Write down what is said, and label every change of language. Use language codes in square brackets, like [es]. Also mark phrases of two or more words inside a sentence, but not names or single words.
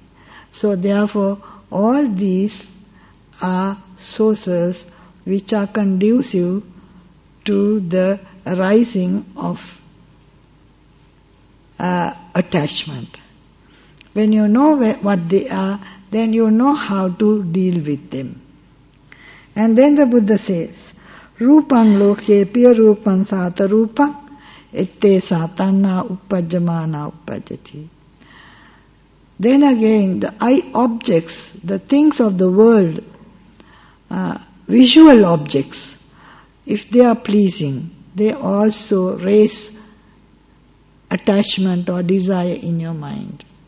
[en] So therefore, all these are sources which are conducive to the arising of attachment. When you know what they are, then you know how to deal with them. And then the Buddha says, [pi] Rupang loke piya rupang sata rupang ette satanna uppajjamana uppajjati. [en] Then again, the eye objects, the things of the world, visual objects, if they are pleasing, they also raise attachment or desire in your mind.